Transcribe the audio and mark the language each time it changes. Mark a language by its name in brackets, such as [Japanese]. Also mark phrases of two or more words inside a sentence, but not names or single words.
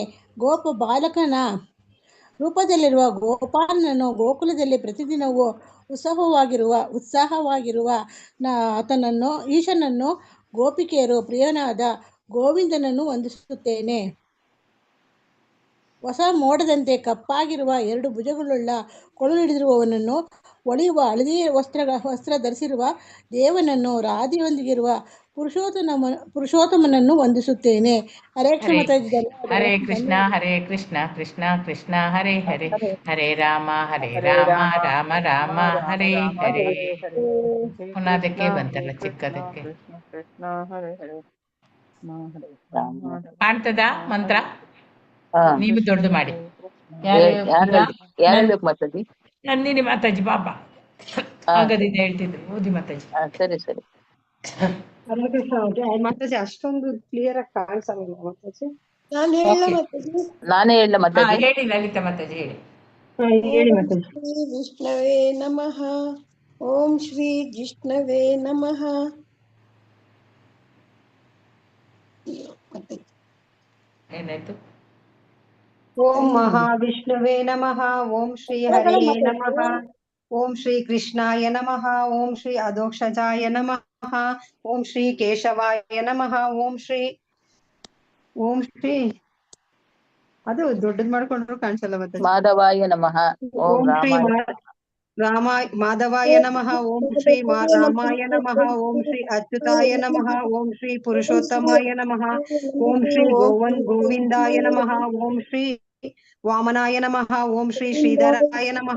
[Kannada] ಗೋಪ ಬಾಲಕನ ರೂಪದಲ್ಲಿರುವ ಗೋಪಾಲನನ್ನು ಗೋಕುಲದಲ್ಲಿ ಪ್ರತಿದಿನವೂ ಉತ್ಸಾಹವಾಗಿರುವ ಆತನನ್ನು ಈಶನನ್ನು ಗೋಪಿಕೆಯರು ಪ್ರಿಯನಾದ ಗೋವಿಂದನನ್ನು ವಂದಿಸುತ್ತೇನೆ. ಹೊಸ ಮೋಡದಂತೆ ಕಪ್ಪಾಗಿರುವ 2 ಭುಜಗಳುಳ್ಳ ಕೊಳಲಿಡಿದಿರುವವನನ್ನು, ಒಳೆಯುವ ಹಳದಿ ವಸ್ತ್ರ ಧರಿಸಿರುವ ದೇವನನ್ನು, ರಾಧೆಯೊಂದಿಗಿರುವ ಪುರುಷೋತ್ತಮನನ್ನು ವಂದಿಸುತ್ತೇನೆ. [Sanskrit] ಹರೇ ಕೃಷ್ಣ. ಹರೇ ಕೃಷ್ಣ ಹರೇ ಕೃಷ್ಣ ಕೃಷ್ಣ ಕೃಷ್ಣ ಹರೇ ಹರೇ ಹರೇ ರಾಮ ರಾಮ ರಾಮ ಹರೇ ಹರೇ. [Kannada] ಪುನಃದಕ್ಕೆ ಬಂತಲ್ಲ ಚಿಕ್ಕದಕ್ಕೆ. ಕಾಣ್ತದ ಮಂತ್ರ? ನೀವು ದೊಡ್ಡದು ಮಾಡಿ. ಮಾತಾಜಿ ನಂದಿನಿ ಮಾತಾಜಿ ಬಾಬಾ ಆಗದಿದೆ ಹೇಳ್ತಿದ್ರು. ಓದಿ ಮಾತಾಜಿ. ಸರಿ ಸರಿ. [Sanskrit] ಹರೇ ಕೃಷ್ಣ [Kannada] ಮಾತಾಜಿ. ಅಷ್ಟೊಂದು ಕ್ಲಿಯರ್ ಆಗಿ ಕಾಣಿಸಲ್ಲ ಮಾತಾಜಿ. ನಾನೇ ಹೇಳ ಮಾತಾಜಿ. ಹೇಳಿ ಲಲಿತಾ ಮಾತಾಜಿ ಹೇಳಿ. ಹೇಳಿ ಮಾತಾಜಿ. [Sanskrit] ಶ್ರೀ ವಿಷ್ಣವೇ ನಮಃ. ಓಂ ಶ್ರೀ ಜಿಷ್ಣವೇ ನಮಃ. [Kannada] ಏನಾಯ್ತು? [Sanskrit] ಓಂ ಮಹಾವಿಷ್ಣುವೇ ನಮಃ. ಓಂ ಶ್ರೀ ಹರಿಯೇ ನಮಃ. ಓಂ ಶ್ರೀ ಕೃಷ್ಣಾಯ ನಮಃ. ಓಂ ಶ್ರೀ ಅಧೋಕ್ಷಜಾಯ ನಮಃ. ಓಂ ಶ್ರೀ ಕೇಶವಾಯ ನಮಃ. ಓಂ ಶ್ರೀ [Kannada] ಅದು ದೊಡ್ಡದ್ ಮಾಡ್ಕೊಂಡ್ರು ಕಾಣಿಸಲ್ಲ ಮತ್ತೆ. [Sanskrit] ಮಾಧವಾಯ ನಮಃ. ಓಂ ಶ್ರೀ ಮಾಧವಾಯ ನಮಃ. ಓಂ ಶ್ರೀ ರಾಮಾಯ ನಮಃ. ಓಂ ಶ್ರೀ ಅಚ್ಯುತಾಯ ನಮಃ. ಓಂ ಶ್ರೀ ಪುರುಷೋತ್ತಮಾಯ ನಮಃ. ಓಂ ಶ್ರೀ ಗೋವಿಂದಾಯ ನಮಃ. ಓಂ ಶ್ರೀ ವಾಮನಾಯ ನಮಃ. ಓಂ ಶ್ರೀ ಶ್ರೀಧರಾಯ ನಮಃ.